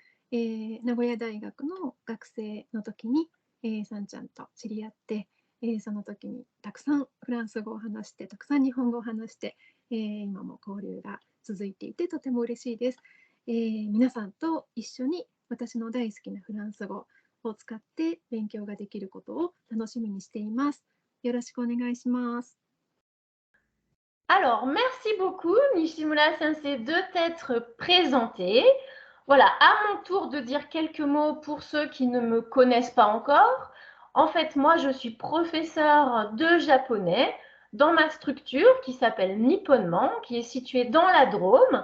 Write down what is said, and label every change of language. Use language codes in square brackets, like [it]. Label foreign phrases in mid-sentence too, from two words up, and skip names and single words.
[ja] 名古屋大学の学生の時に、さんちゃんと知り合って、その時にたくさんフランス語を話して、たくさん日本語を話して、今も交流が続いていてとても嬉しいです。皆さんと一緒に私の大好きなフランス語を使って勉強ができることを楽しみにしています。よろしくお願いします。 [fr] Alors, merci beaucoup Nishimura Sensei de t'être présenté. Voilà, à mon tour de dire quelques mots pour ceux qui ne me connaissent pas encore. En fait, moi, je suis professeure de japonais dans ma structure qui s'appelle Nipponement, qui est située dans la Drôme.